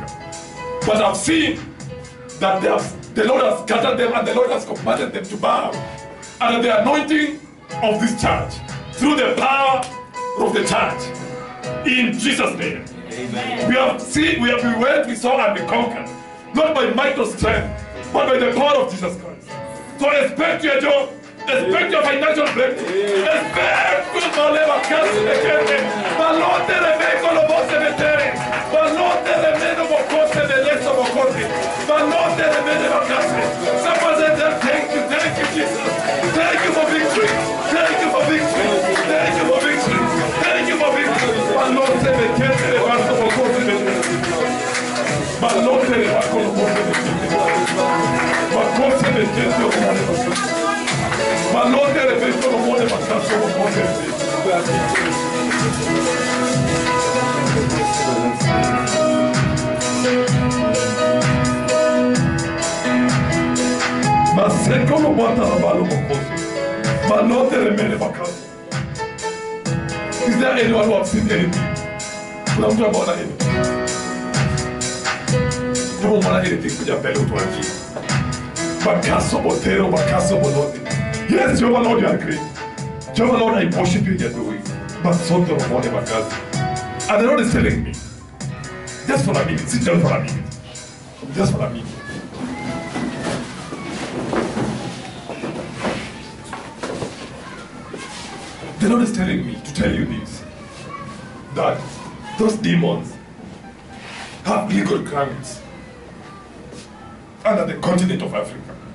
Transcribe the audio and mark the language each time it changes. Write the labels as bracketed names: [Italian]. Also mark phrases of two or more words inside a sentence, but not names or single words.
[English] But I've seen that the Lord has scattered them and the Lord has commanded them to bow under the anointing of this church through the power of the church. In Jesus' name. Amen. We went, we saw, and we conquered. Not by might or strength, but by the power of Jesus Christ. So expect your job, expect your financial breakthrough, expect good Maleva Kasi Lekete, Malote Rebeko Lobose Vetere, Malote Remedo Bokose, the rest of Bokose, Malote Remedo Bakase. Someone said, thank you, Jesus. Thank you for victory. Thank you for victory. Thank you for victory. Thank you for victory. Malote Lekete, the rest of Bokose, Malote Rebeko Lobose Vetere, Bakose Lekete, Malote Rebeko Lobose Vetere. Maseko lo bata la balo mokoso. Malote remele bakasi. Is there anyone who has seen anything? [Swahili] Kuna mtu ameona anything? Kama umeona anything kuja mbele utuambie. Bakaso botero, bakaso bolote. [English] Yes, Jehovah Lord, you are great. Jehovah Lord, I worship you in your doing. But so the Lord bakasi. And the Lord is telling me, just for a minute, sit down for a minute. Just for a minute. The Lord is telling me to tell you this, that those demons have legal grounds under the continent of Africa.